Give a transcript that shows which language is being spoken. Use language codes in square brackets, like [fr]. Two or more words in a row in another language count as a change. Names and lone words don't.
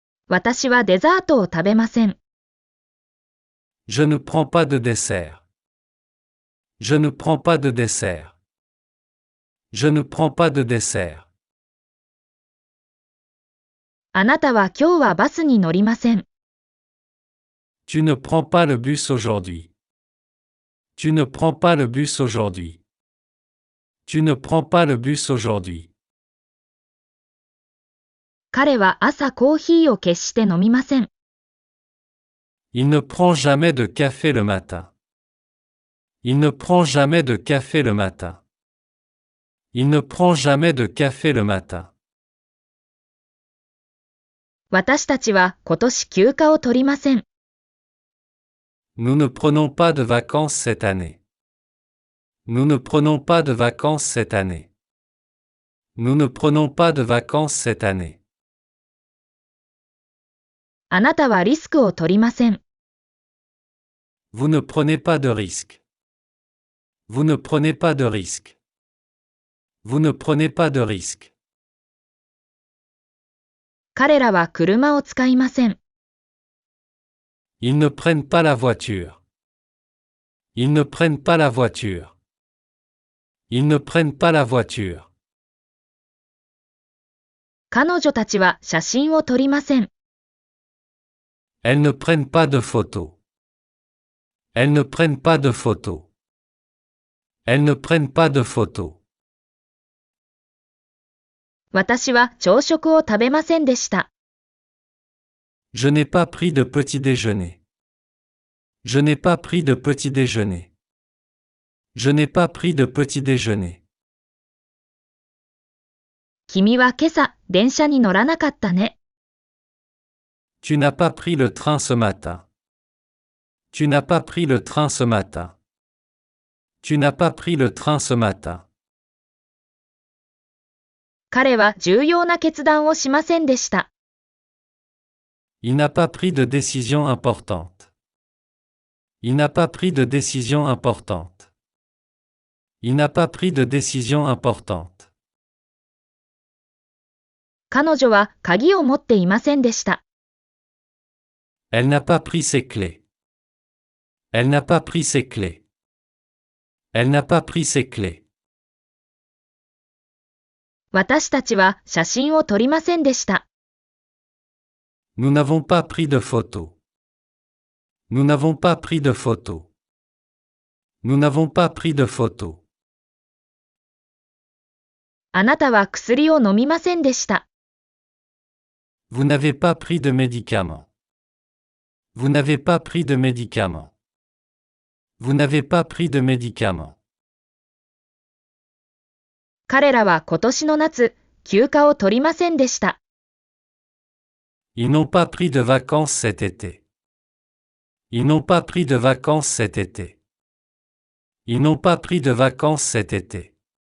[ja] 私はデザートを食べません。 [fr] Je ne prends pas de dessert. Je ne prends pas de dessert. Je ne prends pas de dessert. [ja] あなたは今日はバスに乗りません。 [fr] Tu ne prends pas le bus aujourd'hui. Tu ne prends pas le bus aujourd'hui. Tu ne prends pas le bus aujourd'hui. [ja] 彼は朝コーヒーを決して飲みません。 [fr] Il ne prend jamais de café le matin. Il ne prend jamais de café le matin. Il ne prend jamais de café le matin. [ja] 私たちは今年休暇を取りません。 [fr] Nous ne prenons pas de vacances cette année. Nous ne prenons pas de vacances cette année. Nous ne prenons pas de vacances cette année. [ja] あなたはリスクを取りません。 [fr] Vous ne prenez pas de risque. Vous ne prenez pas de risque. Vous ne prenez pas de risque. [ja] 彼らは車を使いません。 [fr] Ils ne prennent pas la voiture. Ils ne prennent pas la voiture. Ils ne prennent pas la voiture. [ja] 彼女たちは写真を撮りません。 [fr] Elles ne prennent pas de photos. Elles ne prennent pas de photos. Elles ne prennent pas de photos. [ja] 私は朝食を食べませんでした。 [fr] Je n'ai pas pris de petit déjeuner. Je n'ai pas pris de petit déjeuner. Je n'ai pas pris de petit déjeuner. [ja] 君は今朝、電車に乗らなかったね。 [fr] Tu n'as pas pris le train ce matin. Tu n'as pas pris le train ce matin. Tu n'as pas pris le train ce matin. [ja] 彼は重要な決断をしませんでした。 [fr] Il n'a pas pris de décision importante. Il n'a pas pris de décision importante. Il n'a pas pris de décision importante. [ja] 彼女は鍵を持っていませんでした。 [fr] Elle n'a pas pris ses clés. Elle n'a pas pris ses clés. Elle n'a pas pris ses clés. [ja] 私たちは写真を撮りませんでした。 [fr] Nous n'avons pas pris de photos. Nous n'avons pas pris de photos. Nous n'avons pas pris de photos. [ja] あなたは薬を飲みませんでした。 [fr] Vous n'avez pas pris de médicaments. Vous n'avez pas pris de médicaments. Vous n'avez pas pris de médicaments. [ja] 彼らは今年の夏、休暇を取りませんでした。 [fr] Ils n'ont pas pris de vacances cet été. Ils n'ont pas pris de vacances cet été. Ils n'ont pas pris de vacances cet été.